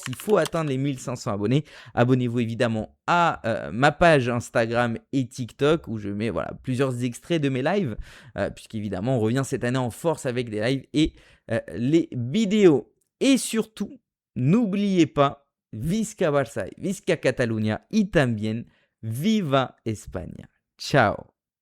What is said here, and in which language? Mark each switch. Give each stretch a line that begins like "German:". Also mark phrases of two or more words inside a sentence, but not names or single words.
French: Il faut atteindre les 1500 abonnés. Abonnez-vous évidemment à ma page Instagram et TikTok où je mets voilà, plusieurs extraits de mes lives, puisqu'évidemment on revient cette année en force avec des lives et les vidéos. Et surtout, n'oubliez pas,
Catalan: Visca Barça, Visca Catalunya
Spanish: y también, Viva España. Ciao.